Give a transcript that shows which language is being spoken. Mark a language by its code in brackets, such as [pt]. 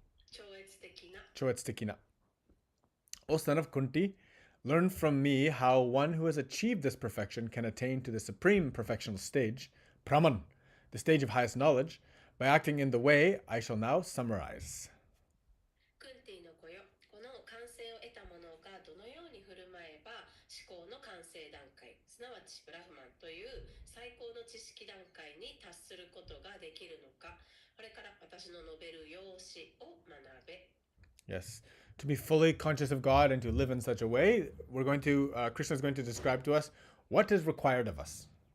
[ja] 超越的な Choetstekina. [en] O son of Kunti, learn from me how one who has achieved this perfection can attain to the supreme perfectional stage, Brahman, the stage of highest knowledge, by acting in the way I shall now summarize. [ja] クンティの子よ、この完成を得た者がどのように振る舞えば思考の完成段階、すなわちブラフマンという最高の知識段階に達することができるのか、これから私の述べる用紙を学べ。 [en] Yes. To be fully conscious of God and to live in such a way, Krishna is going to describe to us what is required of us.